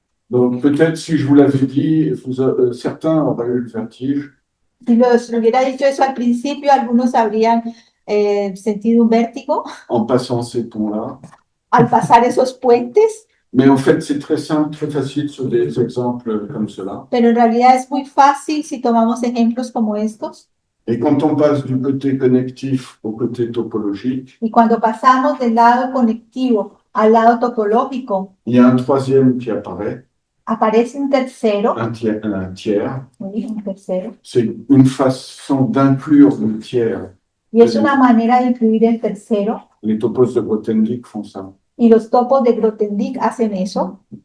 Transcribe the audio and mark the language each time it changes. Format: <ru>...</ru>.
<fr>Donc peut-être si je vous l'avais dit, certains auraient eu le vertige.</fr> <es>Si los hubiera dicho eso al principio, algunos habrían sentido un vértigo</es> <fr>En passant ces ponts-là.</fr> <es>al pasar esos puentes,</es> <fr>Mais en fait, c'est très simple, très facile sur des exemples comme cela.</fr> <es>pero en realidad es muy fácil si tomamos ejemplos como estos.</es> <fr>Et quand on passe du côté connectif au côté topologique,</fr> <es>Y cuando pasamos del lado conectivo al lado topológico,</es> <fr>il y a un troisième qui apparaît,</fr> <es>aparece un tercero,</es> <fr>un tiers. oui,</fr> <es>un tercero,</es> <fr>C'est une façon d'inclure le tiers.</fr> <es>y es una manera de incluir el tercero,</es> <fr>Les topos de Grothendieck font ça.</fr> <es>y los topos de Grothendieck hacen eso.</es>